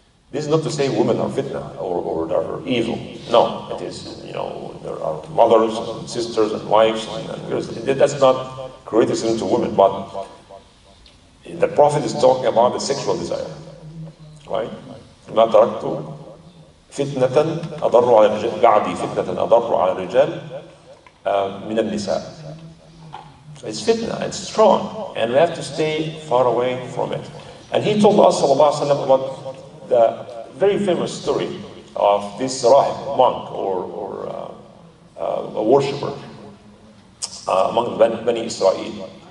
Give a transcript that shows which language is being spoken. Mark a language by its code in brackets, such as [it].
[en] This is not to say women are fitna or are evil. No, it is, you know, there are mothers and sisters and wives, and that's not criticism to women, but the Prophet is talking about the sexual desire, right? [ar] ما تركت فتنة أضر على الرجال بعدي فتنة أضر على الرجال من النساء. [en] It's fitna, it's strong, and we have to stay far away from it. And he told us, sallallahu alaihi wasallam, about the very famous story of this rahib, monk or a worshipper among the Bani Israel.